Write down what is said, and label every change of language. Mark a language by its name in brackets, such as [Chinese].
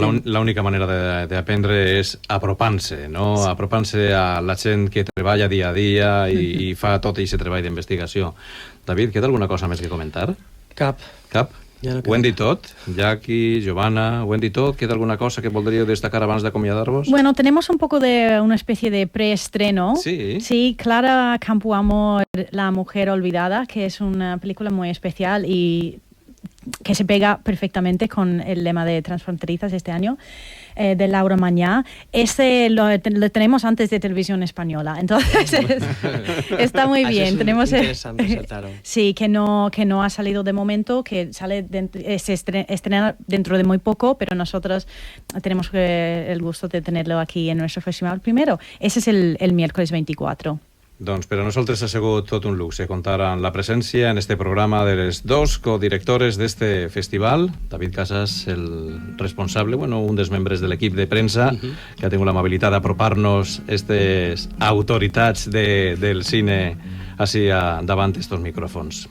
[Catalan] Doncs l'única manera d'aprendre és apropant-se, no? Sí. Apropant-se a la gent que treballa dia a dia i fa tot aquest treball d'investigació. David, queda alguna cosa més que comentar? Cap. Ja no ho hem dit tot? Jackie, Giovanna, ho hem dit tot? Queda alguna cosa que voldríeu destacar abans d'acomiadar-vos? [Spanish] Bueno, tenemos un poco de una especie de preestreno. Sí. Sí, Clara Campoamor, La mujer olvidada, que es una película muy especial y que se pega perfectamente con el lema de Transfronterizas este año, de Laura Mañá. Lo tenemos antes de Televisión Española, entonces está muy bien. Es tenemos interesante, saltaron. Sí, que no ha salido de momento, que se estrena dentro de muy poco, pero nosotros tenemos el gusto de tenerlo aquí en nuestro festival primero. Ese es el miércoles 24. [Catalan] Doncs per a nosaltres ha sigut tot un luxe comptar amb la presència en este programa de les dos codirectores d'este festival, David Casas, el responsable, bueno, un dels membres de l'equip de premsa, que ha tingut l'amabilitat d'apropar-nos aquestes autoritats del cine així davant estos micròfons.